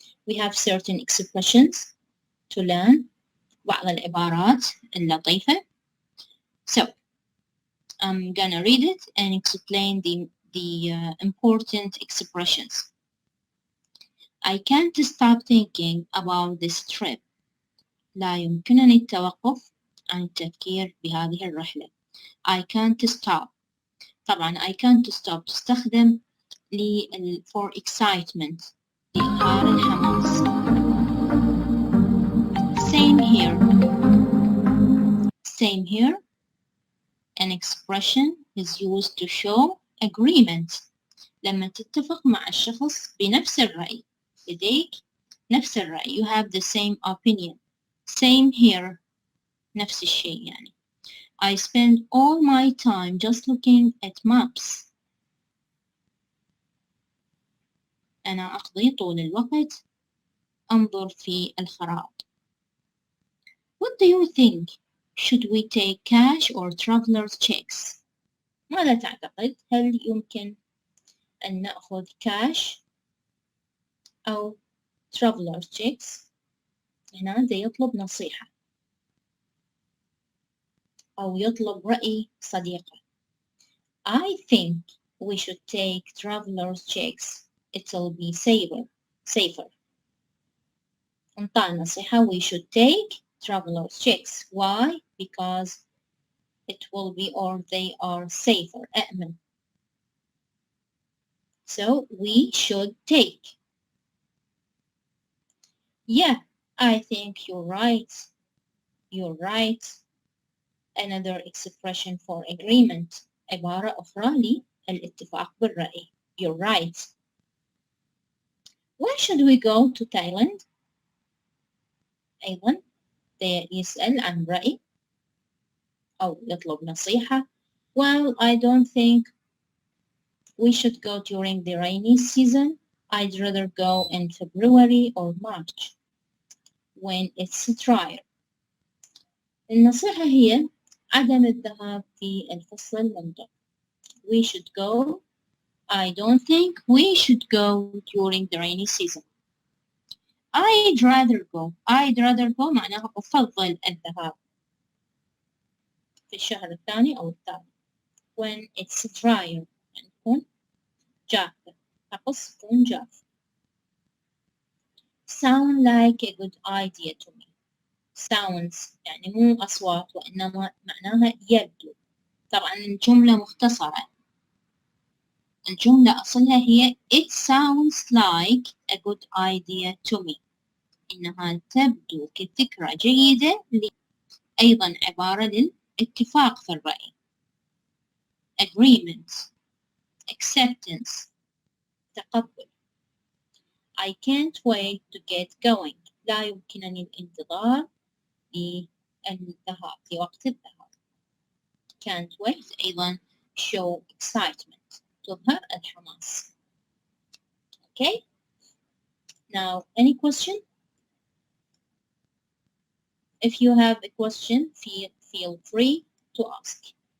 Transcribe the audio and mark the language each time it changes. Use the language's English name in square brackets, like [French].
[English] We have certain expressions to learn, [Arabic] بعض العبارات اللطيفة. [English] So, I'm gonna read it and explain the important expressions. I can't stop thinking about this trip. [Arabic] لا يمكنني التوقف عن التفكير بهذه الرحلة. [English] I can't stop. [Arabic] طبعا [English] I can't stop تستخدم for excitement [Arabic] لإظهار الحماس. [English] Same here. Same here. An expression is used to show agreement. [Arabic] لما تتفق مع الشخص بنفس الرأي. لديك نفس الرأي. [English] You have the same opinion. Same here. [Arabic] نفس الشيء يعني. [English] I spend all my time just looking at maps. [Arabic] أنا أقضي طول الوقت أنظر في الخرائط. [English] What do you think? Should we take cash or traveler's checks? [Arabic] ماذا تعتقد؟ هل يمكن أن نأخذ cash أو traveler's checks؟ هنا ده يطلب نصيحة أو يطلب رأي صديقه. [English] I think we should take traveler's checks. It'll be safer. [Arabic] انطانا نصيحة [English] we should take traveler's checks. Why? Because it will be or they are safer. [Arabic] أأمن. [English] So we should take. Yeah, I think you're right. You're right. Another expression for agreement. [Arabic] عبارة أخرى للاتفاق بالرأي. [English] You're right. Why should we go to Thailand? [Arabic] أيضا يسأل عن رأي أو يطلب نصيحة. [English] Well, I don't think we should go during the rainy season. I'd rather go in February or March when it's drier. [Arabic] النصيحة هي عدم الذهاب في الفصل الممطر. [English] We should go. I don't think we should go during the rainy season. I'd rather go. I'd rather go [Arabic] معناها أفضل الذهاب في الشهر الثاني أو الثالث. [English] When it's drier [Arabic] يعني تكون جافة. طقس تكون جاف. [English] Sound like a good idea to me. [Arabic] Sounds يعني مو أصوات وإنما معناها يبدو. طبعا الجملة مختصرة. الجملة أصلها هي [English] It sounds like a good idea to me. [Arabic] إنها تبدو كفكرة جيدة لي. أيضا عبارة للاتفاق في الرأي. [English] Agreement. Acceptance. [Arabic] تقبل. [English] I can't wait to get going. [Arabic] لا يمكنني الانتظار للذهاب في وقت الذهاب. [English] Can't wait [Arabic] أيضا [English] show excitement. [Arabic] تظهر الحماس. [English] Okay? Now, any question? If you have a question, feel free to ask.